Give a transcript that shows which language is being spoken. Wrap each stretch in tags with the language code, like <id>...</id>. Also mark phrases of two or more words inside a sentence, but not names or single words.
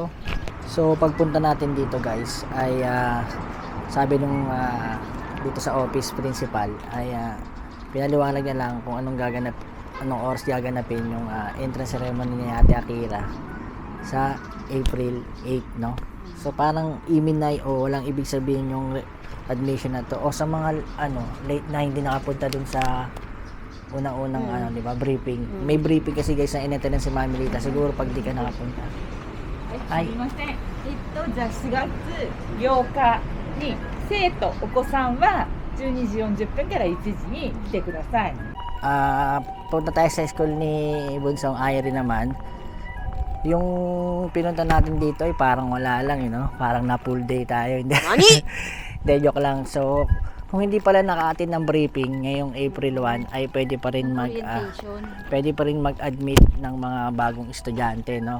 <tl>So pagpunta natin dito guys ay sabi nung dito sa office principal ay pinaliwanag niya lang kung anong oras gaganapin yung</tl> <en>entrance ceremony</en> <tl>ni Ate Akira sa April 8, no? So parang iminay o walang ibig sabihin yung admission na to o sa mga late na hindi nakapunta dun sa unang-unang di ba, briefing. May briefing kasi guys na in-attend si Mami Lita, siguro pag di ka nakapunta. Ay,</tl> <ja>じゃあ4月8日に生徒お子さんは12時40分から1時に来てください。</ja> <tl>punta tayo sa school ni Bunsong Airi naman. Yung pinunta natin dito ay parang wala lang, parang na full day tayo. Hindi, joke lang. So kung hindi pala naka-attend ng briefing ngayong April 1 ay pwede pa rin mag-admit ng mga bagong estudyante, no?</tl>